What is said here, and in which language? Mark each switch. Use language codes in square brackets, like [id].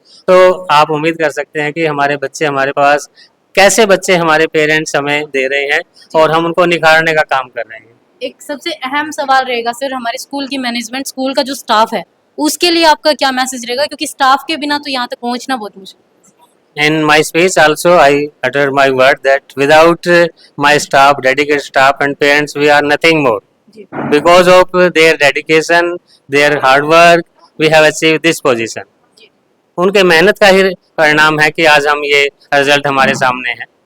[hi] तो आप उम्मीद कर सकते हैं कि हमारे बच्चे, हमारे पास कैसे बच्चे हमारे पेरेंट्स हमें दे रहे हैं, और हम उनको निखारने का काम कर रहे हैं। एक सबसे अहम सवाल रहेगा सर, हमारे स्कूल की मैनेजमेंट, स्कूल का जो स्टाफ है, उसके लिए आपका क्या मैसेज रहेगा, क्योंकि स्टाफ के बिना तो यहाँ तक पहुँचना बहुत मुश्किल है। [en] In my speech also I uttered my word that without my staff, dedicated staff and parents, we are nothing more. [hi] Ji, [en] Because of their dedication, their hard work, we have achieved this position. [hi] जी, उनके मेहनत का ही परिणाम है कि आज हम ये result हमारे सामने है।